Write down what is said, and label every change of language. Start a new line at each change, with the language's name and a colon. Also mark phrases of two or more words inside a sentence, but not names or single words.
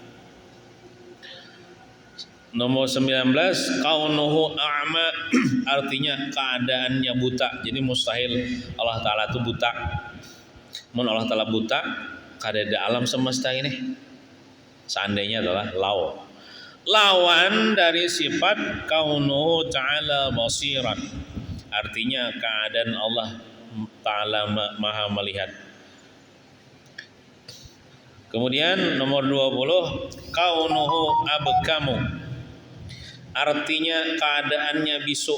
Indonesian: Nomor 19
Arabic: كونه أعمى,
Indonesian: artinya keadaannya buta. Jadi mustahil Allah Ta'ala itu buta.
Banjar: Mun Allah Ta'ala buta kada
Indonesian: alam semesta ini. Seandainya adalah lawan dari sifat
Arabic: كونه تعالى بصيرا,
Indonesian: artinya keadaan Allah Ta'ala maha melihat. Kemudian nomor 20
Arabic: كونه أبكم,
Indonesian: artinya keadaannya bisu.